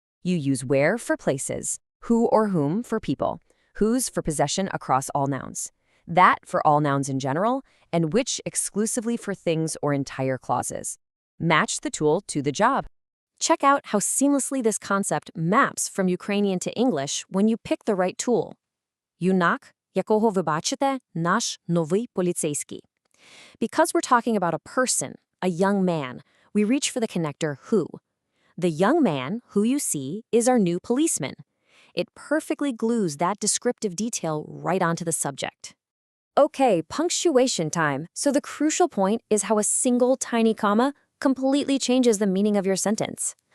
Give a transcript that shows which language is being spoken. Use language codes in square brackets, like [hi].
[en] You use where for places, who or whom for people, whose for possession across all nouns, that for all nouns in general, and which exclusively for things or entire clauses. Match the tool to the job. Check out how seamlessly this concept maps from Ukrainian to English when you pick the right tool. [uk] Юнак, якого ви бачите, наш новий поліцейський. [en] Because we're talking about a person, a young man, we reach for the connector who. The young man, who you see, is our new policeman. It perfectly glues that descriptive detail right onto the subject. Okay, punctuation time. So the crucial point is how a single tiny comma completely changes the meaning of your sentence.